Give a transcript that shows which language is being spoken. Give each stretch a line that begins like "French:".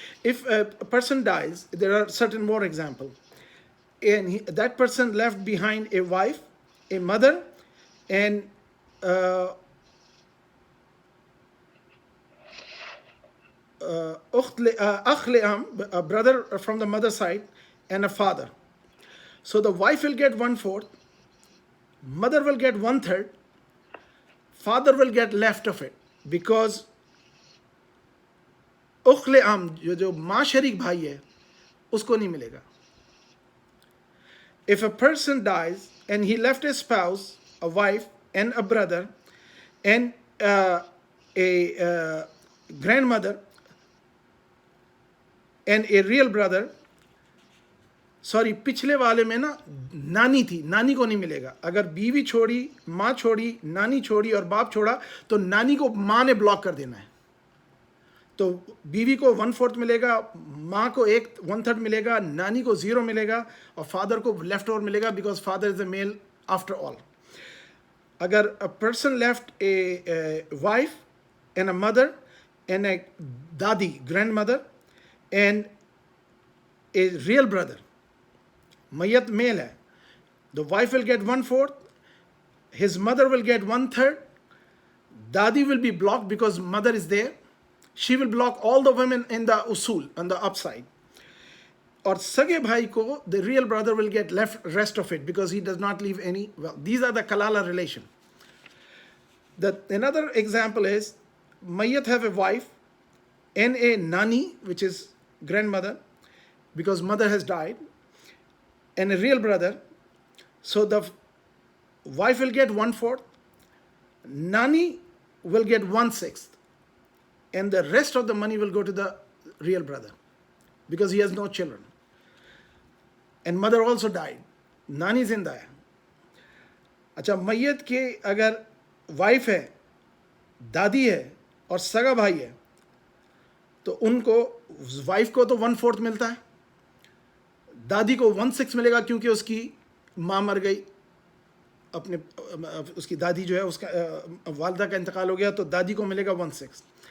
English: If a person dies, there are certain more examples. And that person left behind a wife, a mother, and akh li'am, a brother from the mother side, and a father. So the wife will get 1/4, mother will get 1/3, father will get left of it because
Hindi: उखले आम जो माँ शरीक भाई है उसको नहीं मिलेगा.
English: If a person dies and he left a spouse, a wife, and a brother, and a grandmother, and a real brother,
Hindi: sorry पिछले वाले में ना नानी थी, नानी को नहीं मिलेगा. अगर बीवी छोड़ी, माँ छोड़ी, नानी छोड़ी और बाप छोड़ा तो नानी को माँ ने ब्लॉक कर देना है. तो बीवी को 1/4 मिलेगा, माँ को 1/3 मिलेगा, नानी को 0 मिलेगा और फादर को लेफ्ट ओवर मिलेगा
English: Because father is a male after all. अगर a person left a wife and a mother and a dadi grand mother and a real brother,
Hindi: मैयत मेल है,
English: The wife will get 1/4, his mother will get 1/3, dadi will be blocked because mother is there. She will block all the women in the usul on the upside. Or
Hindi: sage bhai ko,
English: the real brother will get left rest of it because he does not leave any. Well, these are the kalala relation. Another example is mayyat have a wife and a nani, which is grandmother, because mother has died, and a real brother. So the wife will get 1/4, nani will get 1/6, and the rest of the money will go to the real brother because he has no children. And mother also died.
Hindi: नानी जिंदा है. अच्छा, मैयत के अगर wife है, दादी है और सगा भाई है तो उनको, वाइफ को तो 1/4 मिलता है, दादी को 1/6 मिलेगा क्योंकि उसकी माँ मर गई, अपने उसकी दादी जो है उसका वालदा का इंतकाल हो गया तो दादी को मिलेगा 1/6.